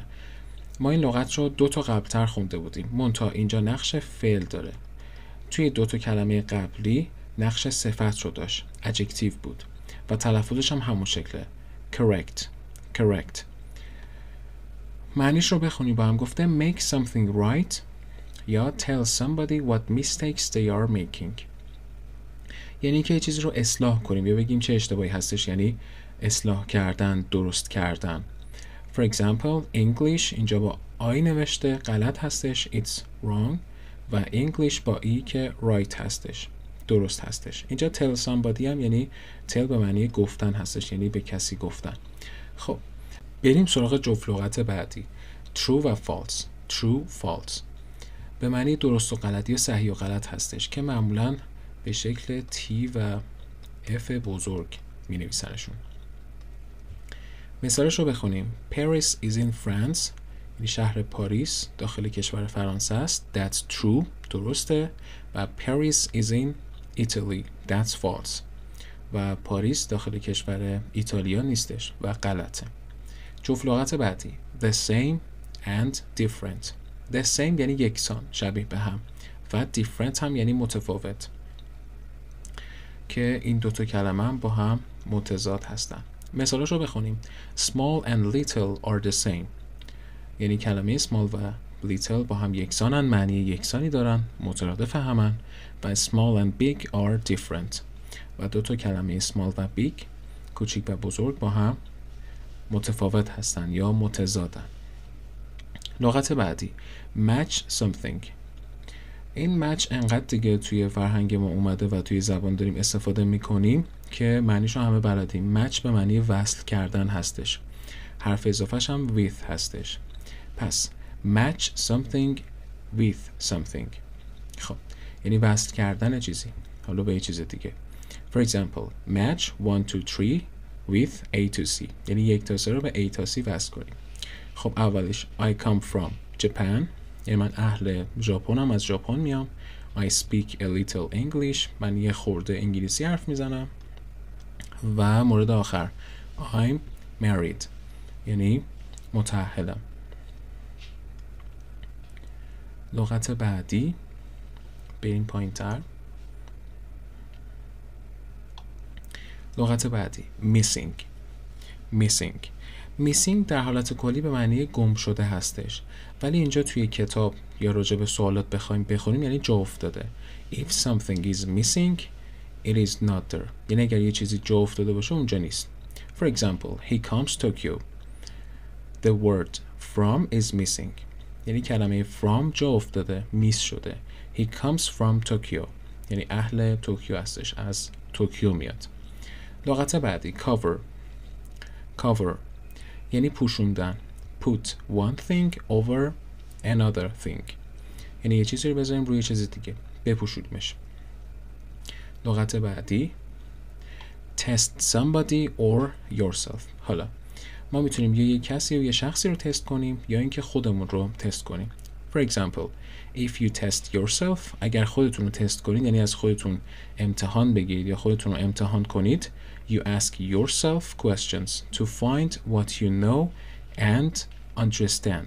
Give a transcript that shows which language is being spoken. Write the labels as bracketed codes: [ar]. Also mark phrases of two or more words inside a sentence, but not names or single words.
[fa] ما این لغت رو 2 تا قبلتر خونده بودیم، منتها اینجا نقش فعل داره. توی 2 تا کلمه قبلی نقش صفت رو داشت، adjective بود و تلفظش هم همون شکله، correct. معنیش رو بخونیم با هم. [en] گفته make something right [fa] یا [en] tell somebody what mistakes they are making. [fa] یعنی که یه چیزی رو اصلاح کنیم یا بگیم چه اشتباهی هستش، یعنی اصلاح کردن، درست کردن. For example, English اینجا با I نوشته، غلط هستش، [en] it's wrong، [fa] و English با E که [en] right [fa] هستش، درست هستش. اینجا [en] tell somebody [fa] هم یعنی tell به معنی گفتن هستش، یعنی به کسی گفتن. خب بریم سراغ جفت لغت بعدی، [en] true و false. [fa] true false به معنی درست و غلط یا صحیح و غلط هستش که معمولاً به شکل T و F بزرگ می نویسنشون. مثالش رو بخونیم. [en] Paris is in France، [fa] یعنی شهر پاریس داخل کشور فرانسه است. [en] That's true، [fa] درسته. و [en] Paris is in Italy، that's false. [fa] و پاریس داخل کشور ایتالیا نیستش و غلطه. جفت لغت بعدی [en] the same and different. the same [fa] یعنی یکسان، شبیه به هم، و different هم یعنی متفاوت، که این 2 تا کلمه هم با هم متضاد هستن. مثالش رو بخونیم. [en] small and little are the same ، [fa] یعنی کلمه small و little با هم یکسانن، معنی یکسانی دارن، مترادف همن. [en] و small and big are different، [fa] و 2 تا کلمه small و big، کوچیک و بزرگ، با هم متفاوت هستن یا متضادن. لغت بعدی [en] match something. [fa] این match انقدر دیگه توی فرهنگ ما اومده و توی زبان داریم استفاده میکنیم که معنیش رو همه بلدیم. match به معنی وصل کردن هستش، حرف اضافهش هم with هستش. پس [en] match something with something، [fa] خب یعنی وصل کردن چیزی حالا به یه چیز دیگه. [en] For example, match 1 2 3 with A to C، [fa] یعنی 1 تا 3 رو به A تا C وصل کنیم. خب اولش [en] I come from Japan، [fa] یعنی من اهل ژاپنم، از ژاپن میام. [en] I speak a little English، [fa] من یه خورده انگلیسی حرف میزنم. و مورد آخر [en] I'm married، [fa] یعنی متأهلم. لغت بعدی بریم پایین تر. لغت بعدی missing در حالت کلی به معنی گم شده هستش، ولی اینجا توی کتاب یا راجع به سوالات بخوایم بخونیم یعنی جا افتاده. [en] If something is missing it is not there، [fa] یعنی اگر یه چیزی جا افتاده باشه اونجا نیست. [en] For example, he comes Tokyo، the word from is missing، [fa] یعنی کلمه from جا افتاده، میس شده. [en] He comes from Tokyo، [fa] یعنی اهل توکیو هستش، از توکیو میاد. لغت بعدی cover یعنی پوشوندن. [en] Put one thing over another thing، [fa] یعنی یه چیزی رو بذاریم روی چیز دیگه، بپوشونیمش. لغت بعدی [en] test somebody or yourself. [fa] حالا ما میتونیم یا یه کسی یا یه شخصی رو تست کنیم یا اینکه خودمون رو تست کنیم. [en] For example, if you test yourself، [fa] اگر خودتون رو تست کنید یعنی از خودتون امتحان بگیرید یا خودتون رو امتحان کنید. [en] You ask yourself questions to find what you know and understand.